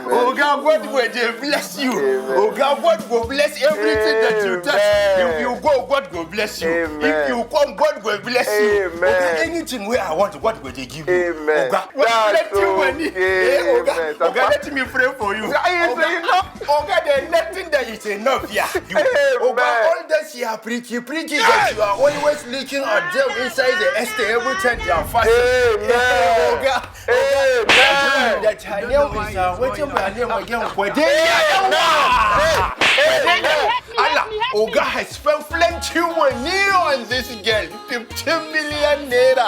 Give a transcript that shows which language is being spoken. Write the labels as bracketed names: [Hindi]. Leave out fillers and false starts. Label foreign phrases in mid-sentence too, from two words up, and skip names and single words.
[English] Oga, God will bless you. Amen. Oga, God will bless everything that you touch. If you go, God will bless you. Amen. If you come, God will bless you. Amen. Oga, anything where I want, God will give you. Amen. Oga, That's money. okay. Oga, let me pray for you. Oga, there's nothing that is enough here. Oga, all that you are preaching that you are always looking at them inside the estate every time you are fasting. Amen. Oga, that her name is what's her name again? Oga has spent plenty money on this girl, 15 million naira.